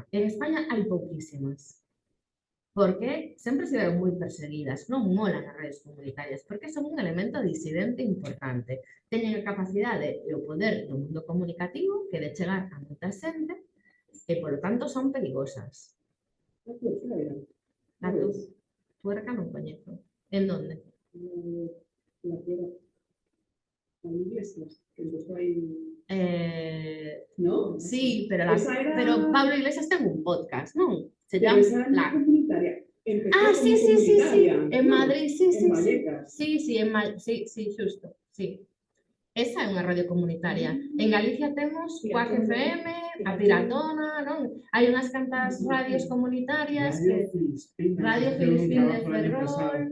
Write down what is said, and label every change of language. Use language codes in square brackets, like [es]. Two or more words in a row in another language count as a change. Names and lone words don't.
[gl] En España hai pouquísimas, porque sempre se veron moi perseguidas, non molan as redes comunitarias, porque son un elemento disidente importante. Teñen a capacidade e o poder do mundo comunicativo que de chegar a moita xente e, polo tanto, son perigosas. La tuerca non coñezo. [es] En donde? La tierra. Con Iglesias, que empezó ahí. ¿No? Sí, pero Esa [gl] Pablo Iglesias ten un podcast, non? [es] Se pero llama esa era La... comunitaria. Empezó Sí, como sí, comunitaria, en ¿no? Madrid, sí, En Vallecas. [gl] sí, xusto, sí. Esa é unha radio comunitaria. En Galicia temos Cuac FM, a Piratona, non? Hai unhas cantas radios comunitarias que... Radio Filispín de Ferrol...